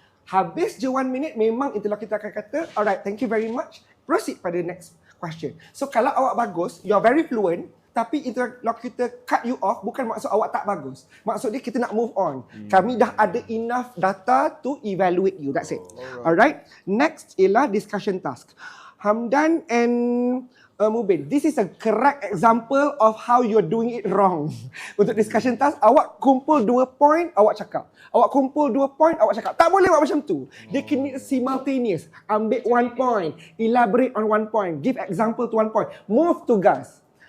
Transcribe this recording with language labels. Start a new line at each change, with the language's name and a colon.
Malay: Habis je
English: 1 minute,
Malay: memang
English: interlocutor
Malay: akan kata,
English: alright, thank you very much. Proceed
Malay: pada
English: next question. So
Malay: kalau awak bagus,
English: you are very fluent,
Malay: tapi
English: interlocutor cut you off,
Malay: bukan maksud awak tak bagus. Maksud dia kita nak
English: move on.
Malay: Kami dah ada
English: enough data to evaluate you. That's it. Alright. Next ialah discussion task. Hamdan and Mubin, this is a correct example of how you're doing it wrong.
Malay: Untuk discussion task, awak kumpul 2 point, awak cakap. Awak kumpul 2 point, awak cakap. Tak boleh buat macam tu. Dia kena simultaneous. Ambil
English: 1 point, elaborate on 1 point, give example to 1 point, move to gas.